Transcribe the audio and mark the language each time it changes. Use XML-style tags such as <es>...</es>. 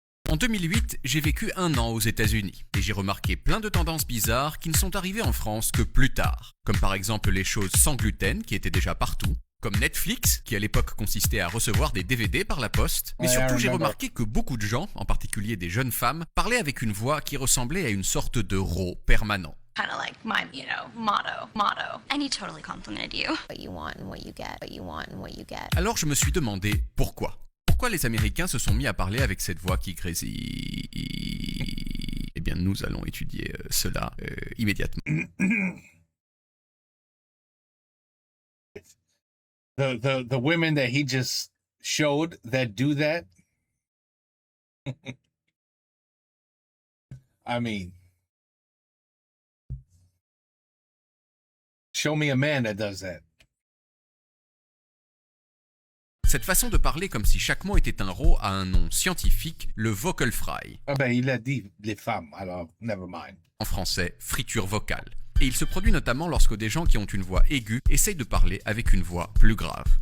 <fr>En 2008, j'ai vécu 1 an aux États-Unis et j'ai remarqué plein de tendances bizarres qui ne sont arrivées en France que plus tard. Comme par exemple les choses sans gluten qui étaient déjà partout, comme Netflix, qui à l'époque consistait à recevoir des DVD par la poste, mais surtout j'ai remarqué que beaucoup de gens, en particulier des jeunes femmes, parlaient avec une voix qui ressemblait à une sorte de rot permanent.</fr> <en>Kind of like my, motto. And he totally complimented you. What you want and what you get, what you want and what you get.</en> <fr>Alors je me suis demandé pourquoi. Pourquoi les Américains se sont mis à parler avec cette voix qui grésille? Eh bien, nous allons étudier cela immédiatement.</fr> <en>The women that he just showed that do that. I mean, show me a man that does that.</en> <fr>Cette façon de parler comme si chaque mot était un rot a un nom scientifique, le vocal fry. Ah ben, il a dit les femmes, alors</fr> <en>never mind.</en> <fr>En français, friture vocale. Et il se produit notamment lorsque des gens qui ont une voix aiguë essayent de parler avec une voix plus grave.</fr>